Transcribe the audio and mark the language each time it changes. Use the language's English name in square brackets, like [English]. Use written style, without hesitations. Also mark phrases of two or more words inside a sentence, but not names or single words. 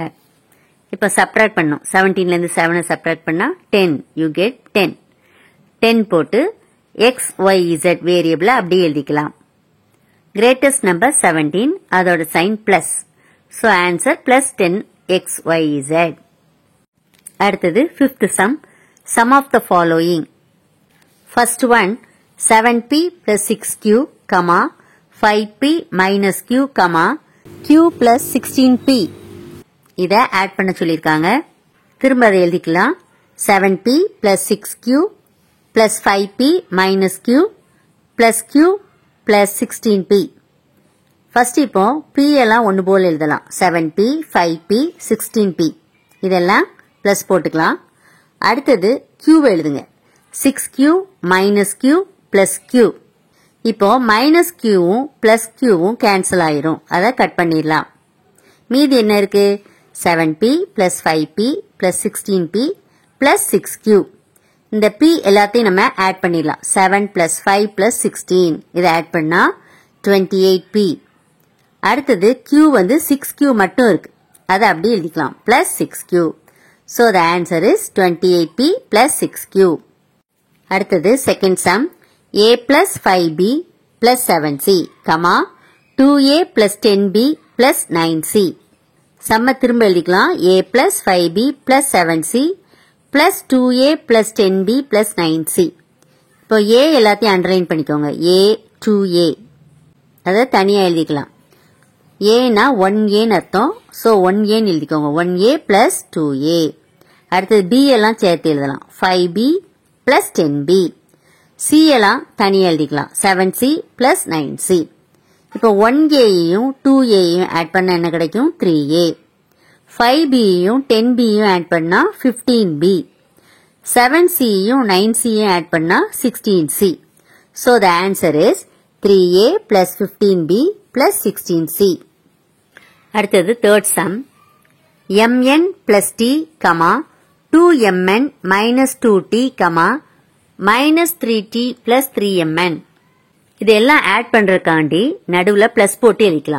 [Tamil] இப்ப சப்ட்ராக்ட் பண்ணோம். 17ல இருந்து 7 சப்ட்ராக்ட் பண்ணா 10. [English] you get [Tamil] 10. 10 போட்டு xyz வேரியபிள் அப்படியே எழுதிக்கலாம். [English] greatest number [Tamil] 17, அதோட [English] sign plus. so answer plus 10xyz. அடுத்தது fifth sum. Sum of the following. First one, 7p plus 6q, 5p minus q, q plus 16p. [Tamil] இதை ஆட் பண்ண சொல்லியிருக்காங்க. திரும்ப அதை எழுதிக்கலாம். [English] 7p plus 6q plus 5p minus q plus q plus 16p. [Tamil] ஃபர்ஸ்ட் இப்போ p எல்லாம் ஒன்று போல் எழுதலாம். 7p, 5p, 16p. இதெல்லாம் பிளஸ் போட்டுக்கலாம். அடுத்தது q எழுதுங்க. [English] 6q minus q plus q. [Tamil] இப்போ மைனஸ் qவும் பிளஸ் qவும் கேன்சல் ஆயிரும். அதை கட் பண்ணிடலாம். மீதி என்ன இருக்கு? [English] 7p plus 5p plus 16p plus 6q. [Tamil] இந்த p எல்லாத்தையும் நம்ம ஆட் பண்ணிடலாம். [English] 7 plus 5 plus 16. [Tamil] இதை ஆட் பண்ணா 28p. அடுத்தது q வந்து 6q மட்டும் இருக்கு. அதை அப்படி எழுதிக்கலாம். [English] plus 6q. So the answer is 28p plus 6q. [Tamil] அடுத்தது [English] second sum. a plus 5b plus 7c, 2a plus 10b plus 9c. [Tamil] சம்ம திரும்ப எழுதிக்கலாம். [English] a plus 5b plus 7c plus 2a plus 10b plus 9c. [Tamil] இப்போ a எல்லாத்தையும் அண்டர்லைன் பண்ணிக்கோங்க. a 2a அதை தனியா எழுதிக்கலாம். ஏனா 1aன்னு அர்த்தம். ஸோ 1aன்னு எழுதிக்கோங்க. [English] 1a plus 2a. [Tamil] அடுத்தது b எல்லாம் சேர்த்து எழுதலாம். [English] 5b plus 10b. [Tamil] c எல்லாம் தனியா எழுதிக்கலாம். [English] 7c plus 9c. [Tamil] இப்போ 1aயையும் 2aயையும் ஆட் பண்ணா என்ன கிடைக்கும்? 3a. 5bயையும் 10bயையும் ஆட் பண்ணா 15b. 7cயையும் 9cயையும் ஆட் பண்ணா 16c. [English] So the answer is 3a plus 15b plus 16c. [Tamil] அடுத்தது [English] third sum. mn plus t, 2mn minus 2t, minus 3t plus 3mn. [Tamil] இதெல்லாம் ஆட் பண்றதுக்காண்டி நடுவுல பிளஸ் போட்டு எழுதிக்கலாம்.